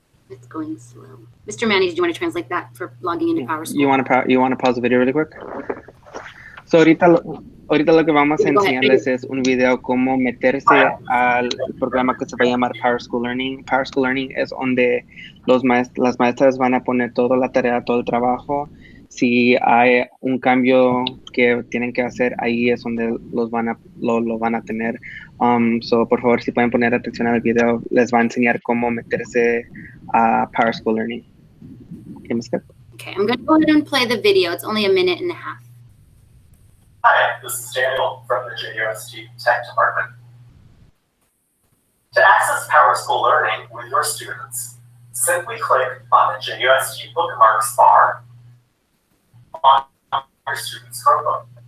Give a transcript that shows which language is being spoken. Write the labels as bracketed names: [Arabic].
[English] It's going slow. Mr. Manny, did you want to translate that for logging into PowerSchool? You want to pause the video really quick? [Spanish] So ahorita lo que vamos a enseñarles es un video cómo meterse al programa que se va a llamar PowerSchool Learning. PowerSchool Learning es donde las maestras van a poner toda la tarea, todo el trabajo. Si hay un cambio que tienen que hacer, ahí es donde lo van a tener. So por favor, si pueden poner atención al video, les va a enseñar cómo meterse a PowerSchool Learning. [English] Okay, I'm going to go ahead and play the video. It's only a 1.5 minutes. Hi, this is Daniel from the JUST Tech Department. To access PowerSchool Learning with your students, Simply click on the JUST bookmarks bar on your student's Chromebook.